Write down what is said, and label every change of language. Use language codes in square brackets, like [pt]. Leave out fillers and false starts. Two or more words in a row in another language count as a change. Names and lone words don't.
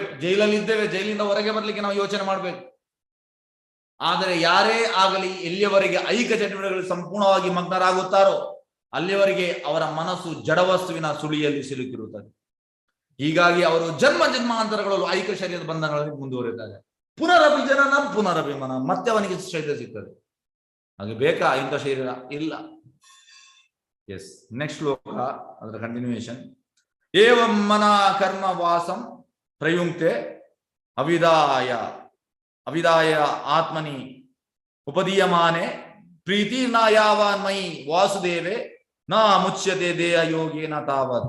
[kn] ಜೈಲಲ್ಲಿ ಇದ್ದೇವೆ, ಜೈಲಿಂದ ಹೊರಗೆ ಬರ್ಲಿಕ್ಕೆ ನಾವು ಯೋಚನೆ ಮಾಡ್ಬೇಕು. ಆದರೆ ಯಾರೇ ಆಗಲಿ ಎಲ್ಲಿಯವರೆಗೆ ಐಕ ಚಟುವಟಿಕೆಗಳು ಸಂಪೂರ್ಣವಾಗಿ ಮಗ್ನರಾಗುತ್ತಾರೋ ಅಲ್ಲಿಯವರೆಗೆ ಅವರ ಮನಸ್ಸು ಜಡವಸ್ತುವಿನ ಸುಳಿಯಲ್ಲಿ ಸಿಲುಕಿರುತ್ತದೆ. ಹೀಗಾಗಿ ಅವರು ಜನ್ಮ ಜನ್ಮಾಂತರಗಳಲ್ಲೂ ಐಕ ಶರೀರದ ಬಂಧನಗಳಲ್ಲಿ ಮುಂದುವರಿತಾರೆ. [sa] ಪುನರಪಿ ಜನನಂ ಪುನರಪಿ ಮನ, [kn] ಮತ್ತೆ ಅವನಿಗೆ ಶರೀರ ಸಿಗ್ತದೆ. ಹಾಗೆ ಬೇಕಾ ಇಂಥ ಶರೀರ? ಇಲ್ಲ. [en] yes, next [kn] ಶ್ಲೋಕ ಅದರ ಕಂಟಿನ್ಯೂಯೇಷನ್. [sa] ಏವಂ ಮನ ಕರ್ಮ ವಾಸಂ ಪ್ರಯುಕ್ತೆ ಅವಿದಾಯ ಆತ್ಮನಿ ಉಪದೀಯಮಾನೆ ಪ್ರೀತಿ ನ ಯಾವಾನ್ ಮಯಿ ವಾಸುದೇವೆ ನ ಮುಚ್ಯತೆ ದೇಹ ಯೋಗೇನ ತಾವತ್.